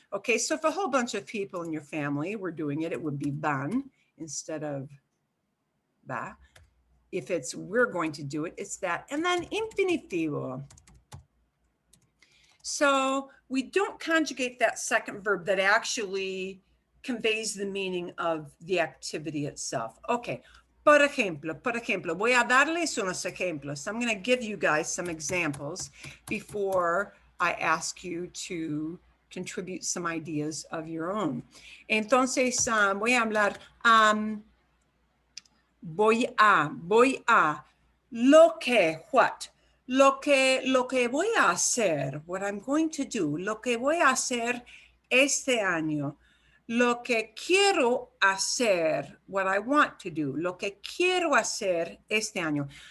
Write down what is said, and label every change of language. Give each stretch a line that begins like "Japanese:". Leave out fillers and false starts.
English: Okay, so if a whole bunch of people in your family were doing it, it would be van instead of va. If it's we're going to do it, it's that. And then infinitivo. So we don't conjugate that second verb that actually conveys the meaning of the activity itself.
Spanish: Okay, por ejemplo, voy a darles unos ejemplos.
English: I'm going to give you guys some examples before I ask you to contribute some ideas of your own.
Spanish: Entonces, voy a hablar, voy a, lo que, what? Lo que voy a hacer,
English: what I'm going to do,
Spanish: lo que voy a hacer este año, lo que quiero hacer,
English: what I want to do,
Spanish: lo que quiero hacer este año.